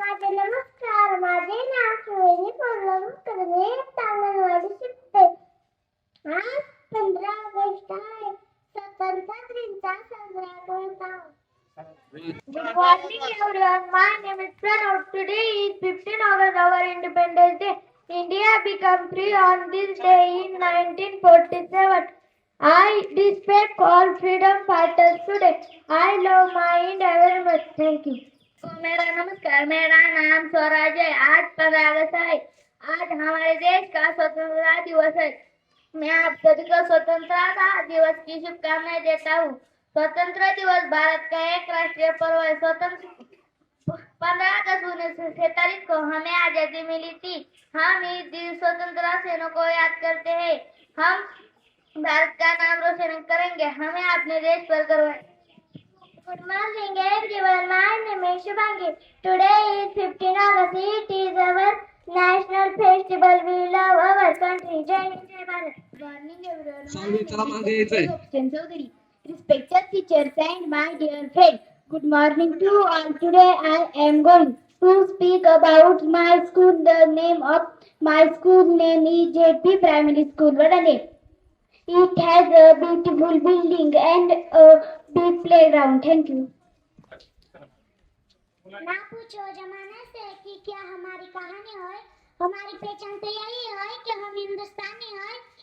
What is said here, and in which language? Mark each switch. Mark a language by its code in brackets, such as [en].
[mr] नमस्कार, माझे नाव सोहिनी पोर्लमकर. मी अंगणवाडी शिकते. आज 15 ऑगस्ट आहे. स्वातंत्र्य दिनाचा साजरा करत आहोत. [en] Good morning everyone. My name is Pranav. Today is 15 August, our Independence Day. India became free on this day in 1947. I respect all freedom fighters today. I love my India very much. Thank you. [hi] मेरा नमस्कार, मेरा नाम स्वराज है. आज 15 अगस्त है. आज हमारे देश का स्वतंत्रता दिवस है. मैं आप सभी को स्वतंत्रता दिवस की शुभकामनाएं देता हूँ. स्वतंत्र दिवस भारत का एक राष्ट्रीय पर्व है. स्वतंत्र 15 अगस्त 1947 को हमें आजादी मिली थी. हम इस दिन स्वतंत्रता सेनानियों को याद करते हैं. हम भारत का नाम रोशन करेंगे. हमें अपने देश पर गर्व है. [en] Good morning everyone. My name is Shubhangi. Today is 15 August. It is our national festival. We love our country. Jai Hind, Jai Bharat. Good morning everyone. [mr] सावली, चला मागे यायचंय. Chaudhary. [en] Respected teachers and my dear friends, good morning to all. Today I am going to speak about my school. The name of my school name is JP Primary School, Vadane. It has a beautiful building and a big playground. Thank you. [hi] ना पूछो जमाने से कि क्या हमारी कहानी है. हमारी पहचान तो यही है कि हम हिंदुस्तानी है.